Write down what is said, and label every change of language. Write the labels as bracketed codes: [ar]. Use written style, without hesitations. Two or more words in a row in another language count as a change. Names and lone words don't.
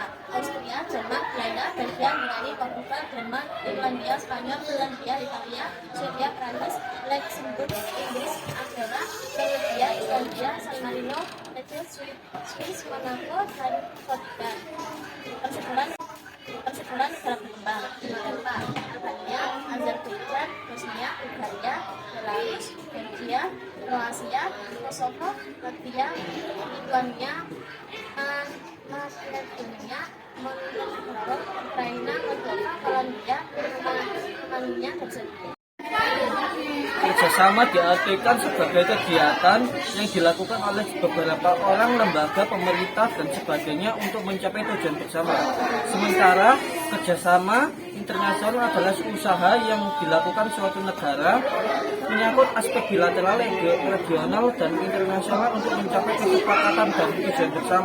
[id] Austria, Jerman, Belanda, Belgia, Yunani, Portugal, Denmark, Irlandia, Spanyol, Finlandia, Italia, Swedia, Prancis, Luxembourg, Inggris, Andorra, Belgia, Islandia, San Marino, Swiss, Monaco, dan Portugal. Persebaran negara berkembang benua Eropa. Albania, Azerbaijan, Bosnia, Bulgaria, Belarus, Belgia, Kroasia, Kosovo, Latvia, Lituania, Makedonia, Montenegro, Ukraina, Moldova, Polandia, Rumania, dan Serbia. Kerjasama diartikan sebagai kegiatan yang dilakukan oleh beberapa orang, lembaga, pemerintah, dan sebagainya untuk mencapai tujuan bersama. Sementara kerjasama internasional adalah usaha yang dilakukan suatu negara menyangkut aspek bilateral, regional, dan internasional untuk mencapai kesepakatan dan tujuan bersama.